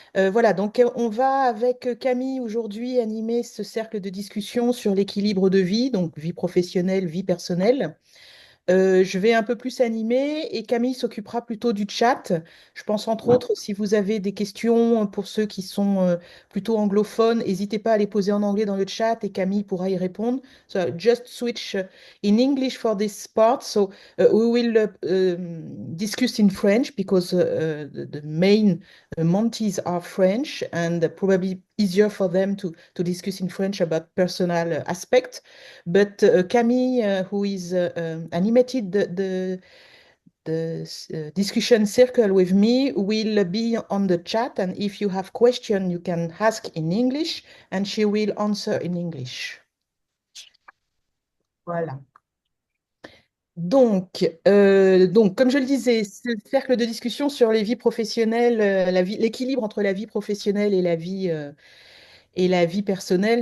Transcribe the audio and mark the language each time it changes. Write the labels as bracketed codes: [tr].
[fr] Voilà, donc on va avec Camille aujourd'hui animer ce cercle de discussion sur l'équilibre de vie, donc vie professionnelle, vie personnelle. Je vais un peu plus animer et Camille s'occupera plutôt du chat. Je pense entre autres, si vous avez des questions pour ceux qui sont plutôt anglophones, n'hésitez pas à les poser en anglais dans le chat et Camille pourra y répondre. [en] So just switch in English for this part. So we will discuss in French because the main Monties are French and probably easier for them to discuss in French about personal aspects. But Camille, who is animated the discussion circle with me, will be on the chat. And if you have question, you can ask in English, and she will answer in English. [fr] Voilà. Donc, comme je le disais, ce cercle de discussion sur les vies professionnelles, l'équilibre entre la vie professionnelle et la vie personnelle.